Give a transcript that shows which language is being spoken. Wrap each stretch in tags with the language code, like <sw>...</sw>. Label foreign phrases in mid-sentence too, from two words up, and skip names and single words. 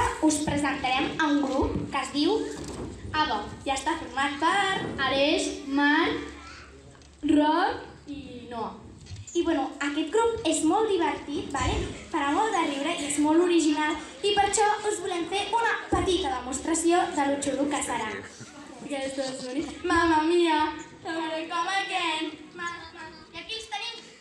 <ca>us presentarem a un grup que es diu ADO i està format per Aleix, Marc, Roc i Noa. I bueno, aquest grup és molt divertit, farà molt de riure i és molt original i per això us volem fer una petita demostració de lo xulo que serà. Aquesta és bonica.</ca> <it>Mamma mia,</it> <en>I'm gonna come again.</en> <ca>I aquí els tenim.</ca>